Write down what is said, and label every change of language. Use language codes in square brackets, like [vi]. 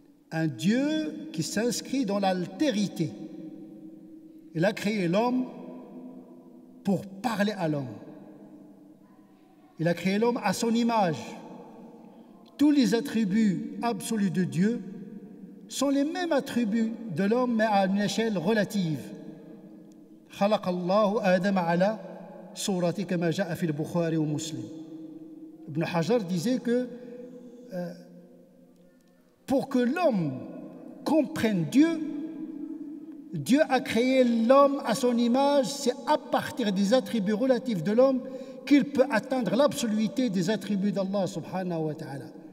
[fr] Un Dieu qui s'inscrit dans l'altérité. Il a créé l'homme pour parler à l'homme. Il a créé l'homme à son image. Tous les attributs absolus de Dieu sont les mêmes attributs de l'homme, mais à une échelle relative. [ar] خلق الله آدم على صورته كما جاء في البخاري ومسلم. [fr] Ibn Hajar disait que pour que l'homme comprenne Dieu, Dieu a créé l'homme à son image, c'est à partir des attributs relatifs de l'homme qu'il peut atteindre l'absoluité des attributs d'Allah subhanahu wa ta'ala.